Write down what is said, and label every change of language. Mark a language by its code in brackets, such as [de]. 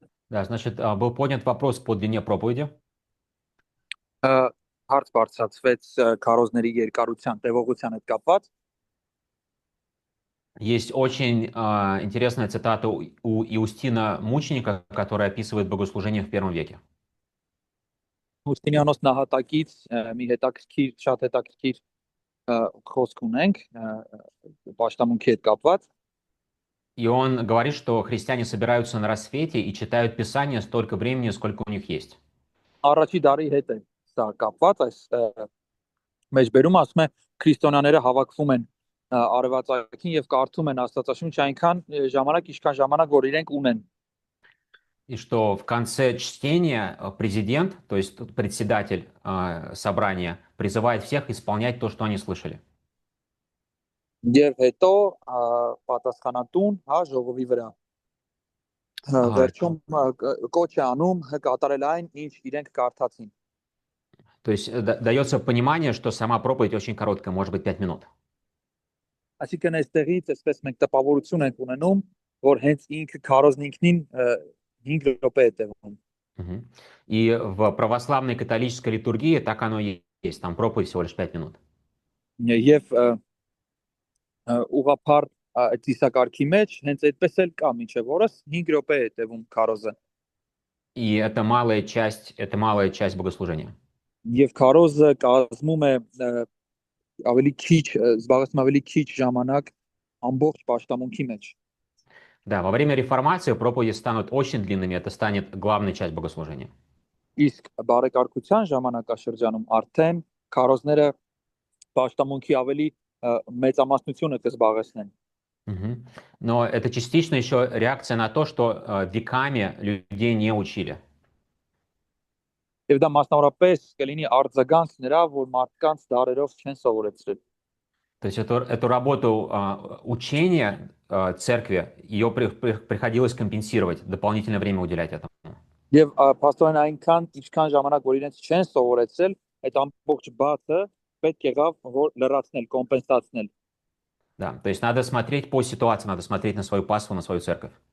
[ru] Да, значит, был поднят вопрос по длине проповеди. [hy] Ա, Հարց բարձրացվեց քարոզների երկարության տևողության հետ կապված։ [ru] Есть очень интересная цитата у Иустина Мученика, которая описывает богослужение в первом веке. [hy] Հուստինյանոս նահատակից մի հետաքրքիր, շատ հետաքրքիր խոսք ունենք պաշտամունքի հետ կապված։ [ru] И он говорит, что христиане собираются на рассвете и читают Писание столько времени, сколько у них есть. [hy] Առաջի դարի հետ է սա կապված, այս մեջբերումը ասում է քրիստոնյաները հավաքվում են արևածագին եւ կարդում են Աստվածաշունչը այնքան ժամանակ, ինչքան ժամանակ որ իրենք ունեն։ [ru] И что в конце чтения президент, то есть председатель собрания, призывает всех исполнять то, что они слышали. [hy] Եվ հետո պատասխանատուն, հա, ժողովի վրա А, վերջում կոչ է անում կատարել այն, ինչ իրենք կարդացին։ [ru] То есть дается понимание, что сама проповедь очень короткая, может быть 5 минут. [hy] Այսինքն այստեղից այսպես մենք տպավորություն ենք ունենում, որ հենց ինքը քարոզն ինքնին 5 րոպե է տևում։ Мгм. [ru] И в православной католической литургии так оно и есть. Там проповедь всего лишь 5 минут. [hy] Եվ ուղղափառ ծիսակարգի մեջ հենց այդպես էլ կա, մինչև օրս 5 րոպե է տևում քարոզը։ [ru] И это малая часть богослужения. [hy] Եվ քարոզը կազմում է ավելի քիչ, զբաղեցնում ավելի քիչ ժամանակ ամբողջ պաշտամունքի մեջ։ [ru] Да, во время реформации проповеди станут очень длинными, это станет главной частью богослужения. [hy] Իսկ բարեկարգության ժամանակաշրջանում արդեն քարոզները պաշտամունքի ավելի մեծամասնությունը կզբաղեցնեն։ Мгм. [ru] Но это частично еще реакция на то, что веками людей не учили. [hy] Եվ դա մասնավորապես կլինի արձագանք նրա, որ մարդկանց դարերով չեն սովորեցրել։ [ru] То есть эту работу учения церкви, ее приходилось компенсировать, дополнительное время уделять этому. [hy] Եվ փաստորեն այնքան ինչքան ժամանակ որ իրենց չեն սովորեցրել, այդ ամբողջ բացը պետք եղավ որ լրացնել, կոմպենսացնել։ [ru] Да, то есть надо смотреть по ситуации, надо смотреть на свою паству, на свою церковь.